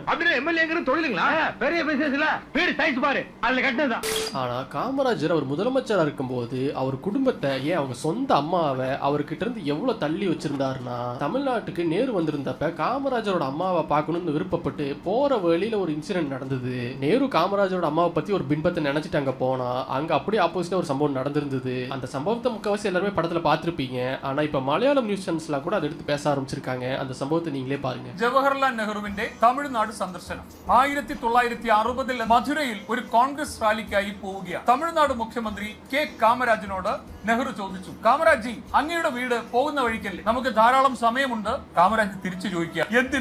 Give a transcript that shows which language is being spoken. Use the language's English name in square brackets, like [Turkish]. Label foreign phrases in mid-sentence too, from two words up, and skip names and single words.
[Tamil] ஆனா காமராஜர் அவர் முதலமைச்சரா இருக்கும்போது அவர் குடும்பத்தை ஏன் அவங்க சொந்த அம்மாவை அவர்கிட்ட இருந்து எவ்வளவு தள்ளி வச்சிருந்தாருன்னா, தமிழ்நாட்டுக்கு நேரு வந்திருந்தப்ப காமராஜரோட அம்மாவை பார்க்கணும்னு விருப்பப்பட்டு போற வழியில ஒரு இன்சிடென்ட் நடந்தது. நேரு காமராஜரோட அம்மாவை பத்தி ஒரு பின்பத்தை நினைச்சிட்டு அங்க போனா அங்க அப்படியே ஆப்போசிட்டா ஒரு சம்பவம் நடந்திருந்தது. அந்த சம்பவத்தை முக்கால்வாசி எல்லாருமே படத்துல பார்த்திருப்பீங்க. ஆனா இப்ப மலையாளம் நியூஸ் சேனல்ஸ்லாம் கூட அதை எடுத்து பேச ஆரம்பிச்சிருக்காங்க. அந்த சம்பவத்தை நீங்களே பாருங்க. [Malayalam] ജവഹർലാൽ നെഹ്റുവിന്റെ തമിഴ്നാട് സന്ദർശനം 1960 മധുരയിൽ ഒരു കോൺഗ്രസ് റാലിക്കായി പോവുകയാണ്. തമിഴ്നാട് മുഖ്യമന്ത്രി കെ കാമരാജിനോട് നെഹ്റു ചോദിച്ചു, കാമരാജി അങ്ങയുടെ വീട് പോകുന്ന വഴിക്കല്ലേ, നമുക്ക് ധാരാളം സമയമുണ്ട്. കാമരാജ് തിരിച്ചു ചോദിക്കുക, എന്തിന്?